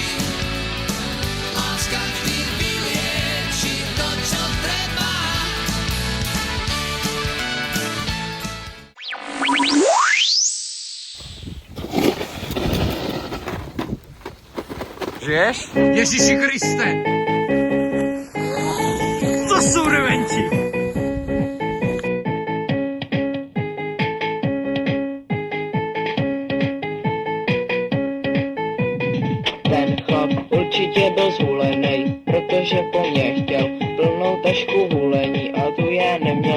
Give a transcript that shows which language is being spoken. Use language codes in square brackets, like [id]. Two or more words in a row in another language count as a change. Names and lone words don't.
[sk] Láska vždy vylieči to, čo treba. Žiješ? [cs] Ježíši Kriste! To jsou dementi! Ten chlap určitě byl zhulenej, protože po mně chtěl plnou tašku hulení, a tu já neměl.